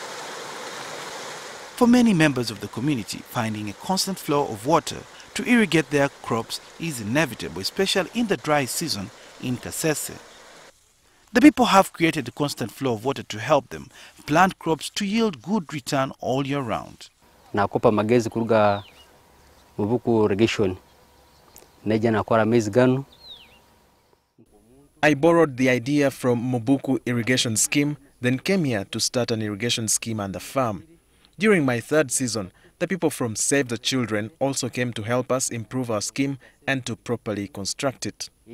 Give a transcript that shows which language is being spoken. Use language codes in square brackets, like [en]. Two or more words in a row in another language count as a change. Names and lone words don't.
[en] For many members of the community, finding a constant flow of water to irrigate their crops is inevitable, especially in the dry season in Kasese. The people have created a constant flow of water to help them plant crops to yield good return all year round. [nyo] Nakopa magezi kuruga mubuku irrigation. Neja nakora maize ganu. [en] I borrowed the idea from Mobuku irrigation scheme, then came here to start an irrigation scheme on the farm. During my third season, the people from Save the Children also came to help us improve our scheme and to properly construct it.